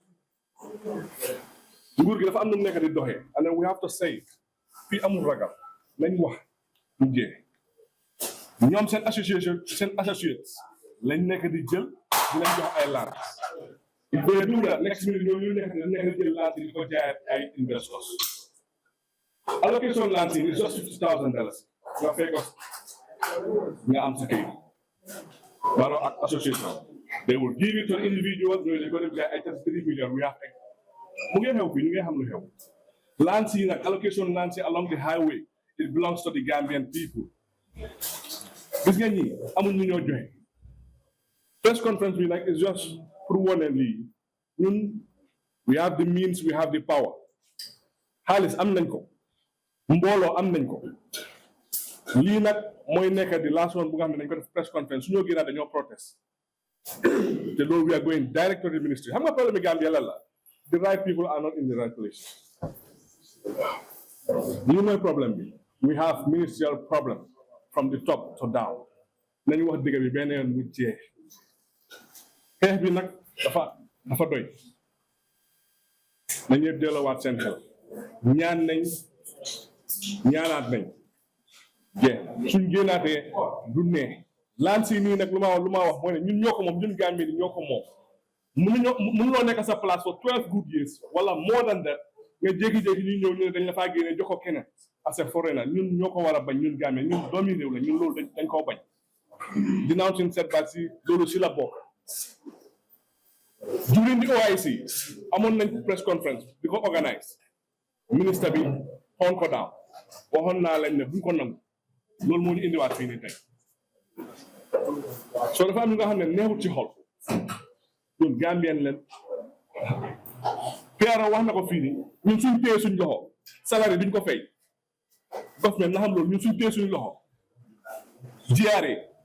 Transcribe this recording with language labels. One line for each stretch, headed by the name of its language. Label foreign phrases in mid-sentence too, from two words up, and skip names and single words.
Wolof: nguur gi dafa am nu mu nekk di doxee
English: and then we have to say
Wolof: fii amul ragal nañ wax mu jee ñoom seen associates lañ nekk di jël di leen jox ay laan
French: il faut que
English: next minute
Wolof: ñoom ñu nekk di jël laan di ko jaayat ay
English: investors allocation
Wolof: laan
English: is just $50,000
Wolof: nga fekk nga am sa kayit Barrow ak association
English: they will give it to an individual
Wolof: ñooy ko def ay
English: 3 million we have
Wolof: mu ngi xew fii ñu ngi xam lu xew laan si nag allocation laan si
English: along the highway it belongs to the Gambian people
Wolof: gis nga ñi amul ñu ñoo joxe press conference bi nag
English: is just
Wolof: pour wane lii ñun
English: we have the means, we have the power
Wolof: xaalis am nañ ko mbooloo am nañ ko lii nag mooy nekk di
English: last one
Wolof: bu nga xam ne dañ ko def
English: press conference
Wolof: su ñoo génnaat dañoo protest te loolu
English: we are going direct to the ministry
Wolof: xam nga problème bi Gambia la
English: the right people are not in the right place
Wolof: lii mooy problème bi
English: we have ministerial problem from the top to down
Wolof: nañu wax dëgg bi benn yoon mu jeex xeex bi nag dafa doy nañu yëpp delloowaat seen xel ñaan nañ ñaanaat nañ jeex suñ génnaatee du nee laan si nii nag lu ma wax mooy ne ñun ñoo ko moom ñun Gambie ni ñoo ko moom mënuloo nekk sa place
English: for 12 good years
Wolof: wala
English: more than that
Wolof: nga jékki-jékki ñu ñëw ñu ne dañ la faa génne jox ko keneen
English: as a foreigner
Wolof: ñun ñoo ko war a bañ ñun Gambie ñun doomi réew la ñun loolu dañ koo bañ dinaaw suñ setback si loolu si la bokk
English: during the OIC
Wolof: amoon nañ
English: press conference
Wolof: di ko organise ministre bi xoon ko daaw waxoon naa lañ ne buñ ko nangu loolu moo ñu indiwaat fii nii tey soo dafa am ñu nga xam ne neexut ci xol ñun Gambien leen Piaro wax na ko fii nii ñun suñ téye suñ loxo salaire duñ ko fay government na xam loolu ñun suñ téye suñ loxo GRA